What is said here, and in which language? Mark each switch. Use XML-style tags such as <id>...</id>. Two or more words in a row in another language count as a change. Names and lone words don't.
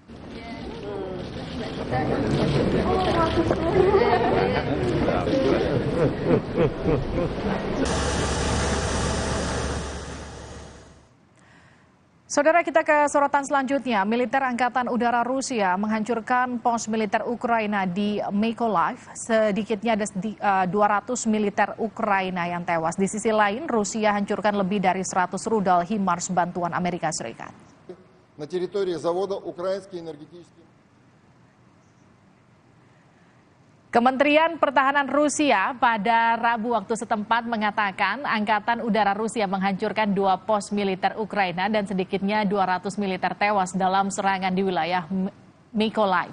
<id>Saudara, kita ke sorotan selanjutnya. Militer Angkatan Udara Rusia menghancurkan pos militer Ukraina di Mykolaiv. Sedikitnya ada 200 militer Ukraina yang tewas. Di sisi lain, Rusia hancurkan lebih dari 100 rudal HIMARS bantuan Amerika Serikat.</id> <ru>На территории завода Украинский энергетический.</ru> <id>Kementerian Pertahanan Rusia pada Rabu waktu setempat mengatakan Angkatan Udara Rusia menghancurkan 2 pos militer Ukraina dan sedikitnya 200 militer tewas dalam serangan di wilayah Mykolaiv.</id>